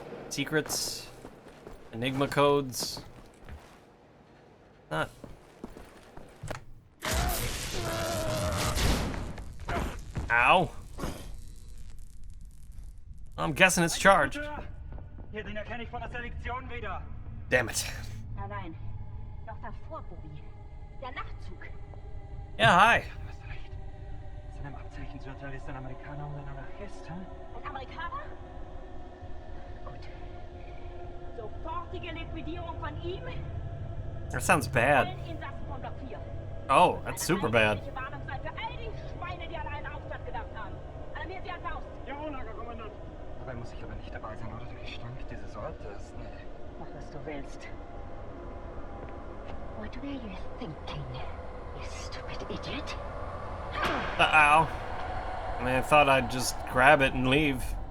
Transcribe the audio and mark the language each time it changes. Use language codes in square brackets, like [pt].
[en] Secrets? Enigma codes? Not. Ow. I'm guessing it's charged. [de] Den erkenne ich von der Selektion wieder. [en] Damn it. [de] Nein. Noch davor, Bobby. Der Nachtzug. [en] Yeah, hi. [de] Du hast recht. Seinem Abzeichen zu urteilen ist ein Amerikaner und ein Anarchist, hä? Ein Amerikaner? Gut. Sofortige Liquidierung von ihm. [en] That sounds bad. [de] Allen Insassen von Block 4. [en] Oh, that's super bad. [de] Eine Warnung sei für all die Schweine, die an einen Aufstand gedacht haben. Alarmieren Sie an Faust. Ja, Lagerkommandant. Dabei muss ich aber nicht dabei sein, oder? Der Gestank dieses Ortes. Nee. Mach, was du willst. [en] What were you thinking, you stupid idiot? Uh-oh. I mean, I thought I'd just grab it and leave.